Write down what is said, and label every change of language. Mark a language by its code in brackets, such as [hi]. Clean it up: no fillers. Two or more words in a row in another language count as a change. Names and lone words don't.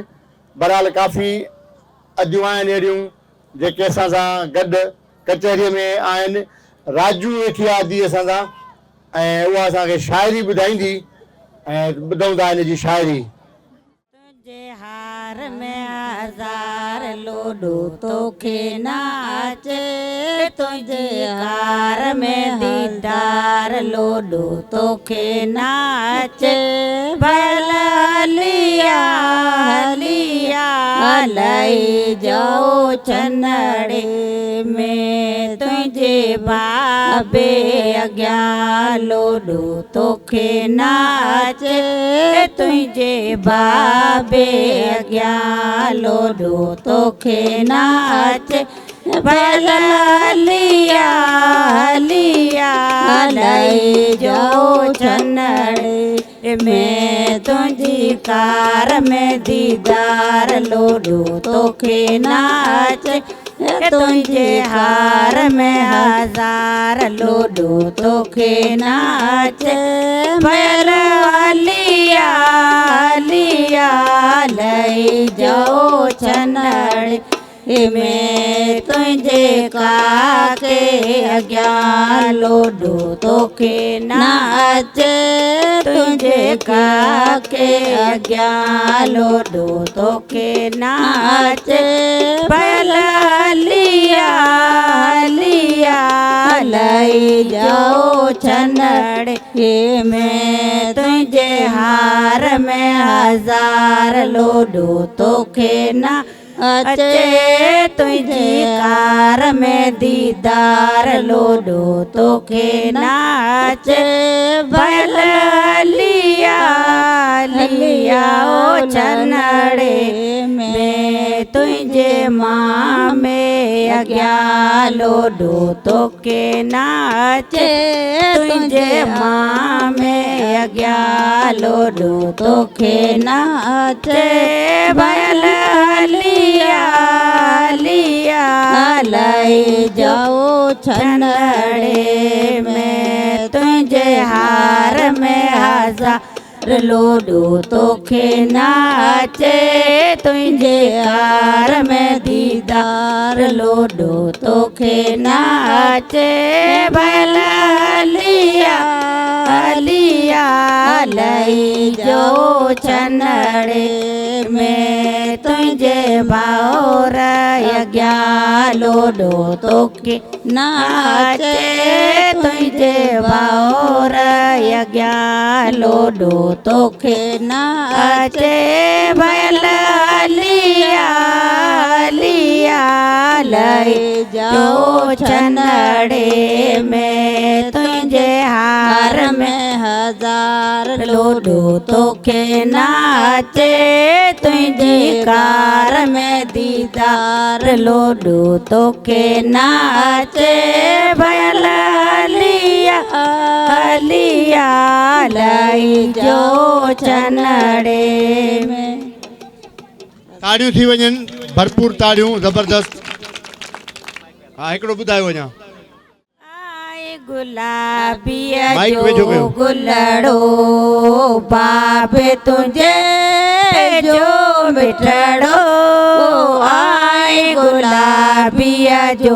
[sd] बहरहाल काफ़ी अॼु आहिनि अहिड़ियूं जेके असां सां गॾु कचहरीअ में आहिनि। राजू वेठी आहे धीअ असां सां, ऐं उहा असांखे शाइरी ॿुधाईंदी। ऐं ॿुधूं था हिन जी शाइरी। तुझे हार में हज़ार लोडो तोखे नाचे, तुझे हार में दीदार लोडो तोखे नाचे, भल हलिया हलिया हलाई जाओ छनड़े में, तुझे बाबे अॻियां लोडो तोखे नाचे, तुझे बाबे अॻियां लोडो तोखे नाचे, भल हलिया हलिया हलाई जाओ छनड़े में, तुझी कार में दीदार लोडो तोखे नाचे, तुझे हार में हज़ार लोडो तोखे नाचे, भल हलिया हलिया लई जाओ छनड़े में, तुझे काके अॻियां लोडो तोखे नाचे, तुझे काके अॻियां लोडो तोखे नाचे, भल हलिया हलिया लई जाओ छनड़े में, तुझे हार में हज़ार लोडो तोखे नाचे, तुझी कार में दीदार लोडो तोखे नाचे, भल हलिया हलिया ओ छनड़े में, तुझे माँ में अॻियां लोडो तोखे नाचे, तुझे माँ में अॻियां लोडो तोखे नाचे, भल हलिया हलिया लई जाओ छनड़े में, तुझे हार में हज़ार लोडो तोखे नाचे, तुझे हार में दीदार लोडो तोखे नाचे, भल हलिया हलिया लई जाओ छनड़े में, तुझे भाउर अॻियां लोडो तोखे नाचे, तुझे भाउर अॻियां लोडो तोखे नाचे, भल हलिया हलिया लई जाओ छनड़े में, तुझे हार में हज़ार लोडो तोखे नाचे, तुझी कार में दीदार लोडो तोखे नाचे, भल हलिया हलिया लई जाओ छनड़े में। ताड़ियूं थी वञनि, भरपूर ताड़ियूं, ज़बरदस्त। हा हिकिड़ो ॿुधायो वञा। गुलाबिया माइक वेठो कयो। जो गुलड़ो बाबे तुझे जो मिठड़ो, आए गुलाबिया जो